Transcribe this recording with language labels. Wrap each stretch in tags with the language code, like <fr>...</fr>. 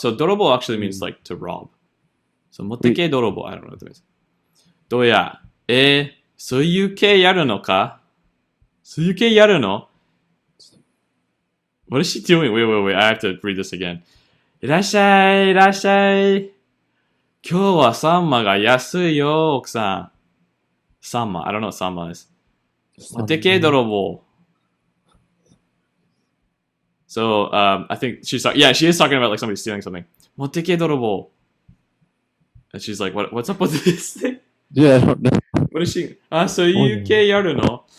<en>So 泥棒 actually means like to rob. So</en> <ja>持ってけ、泥棒.</ja> <en>I don't know what that means.</en> <ja>どうや、そういう系やるのか？そういう系やるの？</ja> <en>What is she doing? Wait. I have to read this again.</en> <ja>いらっしゃい、いらっしゃい。今日はサンマが安いよ、奥さん。</ja> <en>サンマ。I don't know what サンマ is.</en> <ja>持ってけ、泥棒。</ja> <en>So, I think she's talking, she is talking about like somebody stealing something.</en> <ja>持ってけ、泥棒.</ja> <en>And she's like, what's up with this thing? Yeah, I don't know. What is she? So you can yaru.</en>